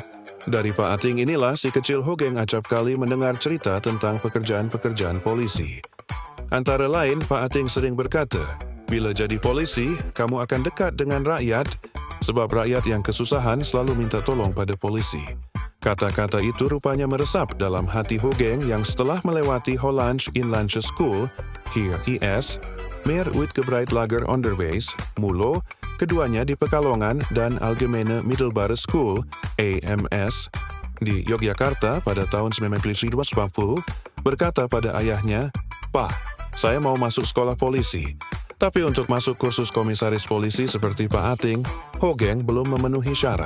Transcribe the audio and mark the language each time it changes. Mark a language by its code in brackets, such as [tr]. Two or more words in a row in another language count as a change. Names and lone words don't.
[id] Dari Pak Ating inilah si kecil Hogeng acap kali mendengar cerita tentang pekerjaan-pekerjaan polisi. Antara lain, Pak Ating sering berkata, bila jadi polisi, kamu akan dekat dengan rakyat, sebab rakyat yang kesusahan selalu minta tolong pada polisi. Kata-kata itu rupanya meresap dalam hati Hogeng yang setelah melewati Hollands Inlandse School, hier IS, Meer Uitgebreid Lager Onderwijs, MULO, keduanya di Pekalongan dan Algemene Middelbare School, AMS, di Yogyakarta pada tahun 1940, berkata pada ayahnya, "Pak, saya mau masuk sekolah polisi." Tapi untuk masuk kursus komisaris polisi seperti Pak Ating, Hogeng belum memenuhi syarat.